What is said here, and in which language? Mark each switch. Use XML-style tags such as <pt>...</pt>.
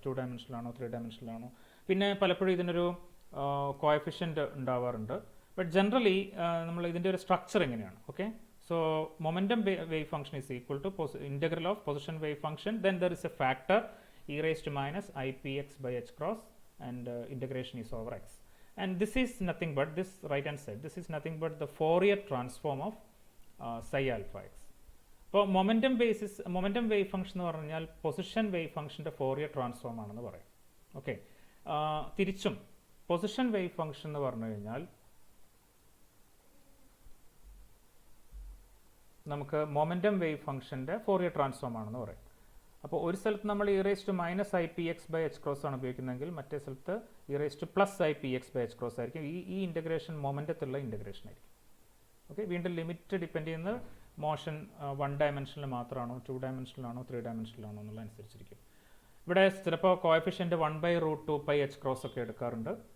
<ml>2 dimensional ആണോ 3 dimensional ആണോ. പിന്നെ പലപ്പോഴും ഇതിനൊരു കോഎഫിഷ്യൻ്റ് ഉണ്ടാവാറുണ്ട്. ബട്ട് ജനറലി നമ്മൾ ഇതിൻ്റെ ഒരു സ്ട്രക്ചർ എങ്ങനെയാണ്.</ml> <en>Okay, so momentum wave function is equal to integral of position wave function, then there is a factor e raised to minus I px by h cross, and integration is over x. And this is nothing but, this right hand side, this is nothing but the Fourier transform of psi alpha x.</en> <ml>അപ്പോൾ momentum wave function എന്ന് പറഞ്ഞാൽ position wave ഫംഗ്ഷൻ്റെ Fourier transform ആണെന്ന് പറയും. Okay, തിരിച്ചും position wave function എന്ന് പറഞ്ഞു കഴിഞ്ഞാൽ നമുക്ക് മൊമെൻറ്റം വേവ് ഫംഗ്ഷൻ്റെ ഫോറിയർ ട്രാൻസ്ഫോം ആണെന്ന് പറയും. അപ്പോൾ ഒരു സ്ഥലത്ത് നമ്മൾ</ml> <en>e raised to minus I px by h cross</en> <ml>ആണ് ഉപയോഗിക്കുന്നതെങ്കിൽ മറ്റേ സ്ഥലത്ത് e raised to plus I px by h cross ആയിരിക്കും. ഈ ഇൻ്റഗ്രേഷൻ മൊമെൻറ്റത്തിലുള്ള ഇൻ്റഗ്രേഷൻ ആയിരിക്കും. ഓക്കെ, വീണ്ടും ലിമിറ്റ് ഡിപ്പെൻഡ് ചെയ്യുന്നത് മോഷൻ 1 ഡയമെൻഷനിൽ മാത്രമാണോ 2 ഡയമെൻഷനിലാണോ 3 ഡയമെൻഷനിലാണോ എന്നുള്ള അനുസരിച്ചിരിക്കും. ഇവിടെ ചിലപ്പോൾ കോഎഫിഷ്യൻ്റ് 1/√2π h ക്രോസ് ഒക്കെ എടുക്കാറുണ്ട്.</ml>